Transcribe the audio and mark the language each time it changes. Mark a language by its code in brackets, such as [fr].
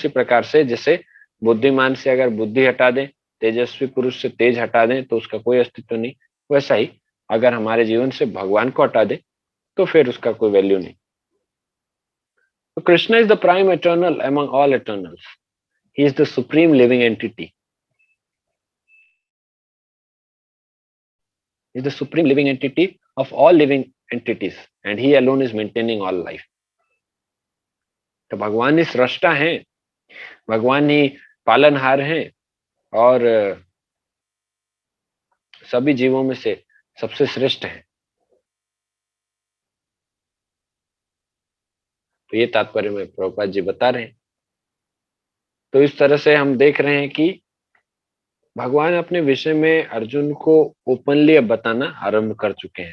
[hi] उसी प्रकार से जैसे बुद्धिमान से अगर बुद्धि हटा दें, तेजस्वी पुरुष से तेज हटा दें तो उसका कोई अस्तित्व नहीं, वैसा ही अगर हमारे जीवन से भगवान को हटा दें तो फिर उसका कोई वैल्यू नहीं। [en] तो Krishna is the prime eternal among all eternals. He is the supreme living entity. Is the supreme living entity of all living entities, and he alone is maintaining all life. [hi] तो भगवान ही सृष्टा हैं, भगवान ही पालनहार हैं, और सभी जीवों में से सबसे श्रेष्ठ हैं। तो ये तात्पर्य में प्रभुपाद जी बता रहे हैं। तो इस तरह से हम देख रहे हैं कि भगवान अपने विषय में अर्जुन को ओपनली अब बताना आरंभ कर चुके हैं।